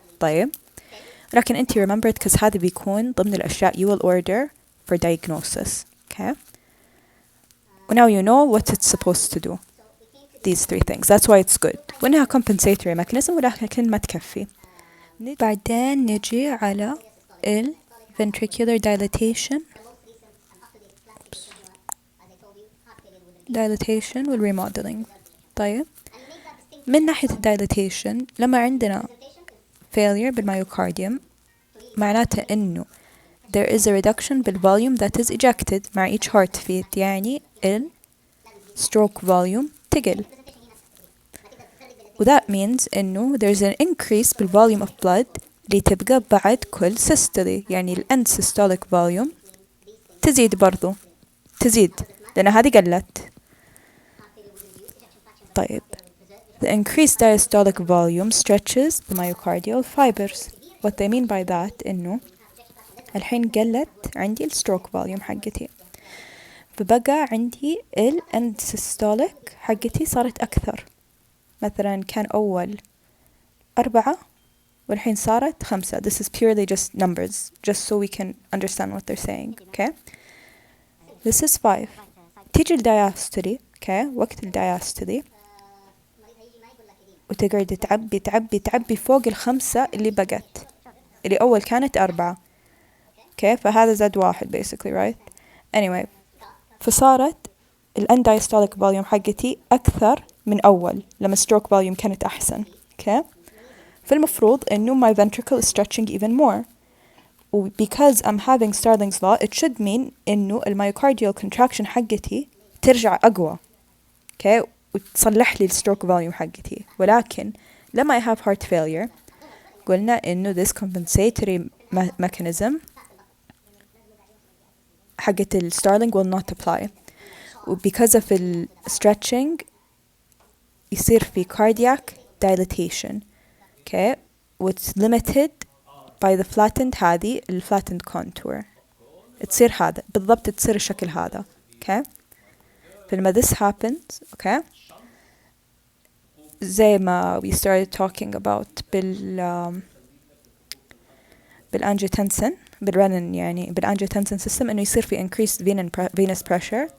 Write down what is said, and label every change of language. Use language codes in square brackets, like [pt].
[ar] طيب لكن أنت [en] remember it because [ar] هذا بيكون ضمن الأشياء [en] you will order for diagnosis. Okay. Now you know what it's supposed to do. These three things. That's why it's good. [ar] وإنها [en] compensatory mechanism [ar] ولكن ما تكفي. بعدين نجي على ventricular dilatation والremodeling. طيب من ناحية dilatation لما عندنا failure بالميوكارديوم معناته إنه [en] there is a reduction [ar] بالvolume [en] that is ejected [ar] مع each heartbeat يعني stroke volume تقل. و [en] that means [ar] إنه [en] there's an increase [ar] بالvolume of blood اللي تبقى بعد كل systole يعني end systolic volume تزيد برضو لأن هذه قلت. [en] طيب the increased diastolic volume stretches the myocardial fibers. What they mean by that [ar] إنه الحين قلت عندي الستروك فوليوم حقتي فبقى عندي end systolic حقتي صارت أكثر. مثلا كان أول 4 والحين صارت 5. [en] This is purely just numbers just so we can understand what they're saying. Okay. This is 5. [ar] تيجي الدياستولي. [en] Okay. [ar] وقت الدياستولي وتقعد تعبي فوق 5 اللي بقت اللي أول كانت 4. [en] Okay. [ar] فهذا زاد 1 basically right. Anyway فصارت end diastolic volume حقتي أكثر من أول لما stroke volume كانت أحسن. [en] Okay. [ar] فالمفروض إنه [en] my ventricle is stretching even more. Because I'm having Starling's law it should mean إنه المyocardial contraction [ar] حقتي ترجع أقوى. [en] Okay. [ar] وتصلح لي الstroke volume حقتي. ولكن لما [en] I have heart failure [ar] قلنا إنه [en] this compensatory mechanism [ar] حقت الستارلينج [en] will not apply. [ar] وبكذا في ال stretching يصير في cardiac dilatation. [en] okay, it's limited by the flattened هذه ال flattened contour. [ar] تصير هذا بالضبط، تصير الشكل هذا. [en] okay, فلما this happens okay [ar] زي ما [en] we started talking about بالangiotensin بالرنين يعني بالangiotensin system [ar] إنه يصير في [en] increased venous pressure.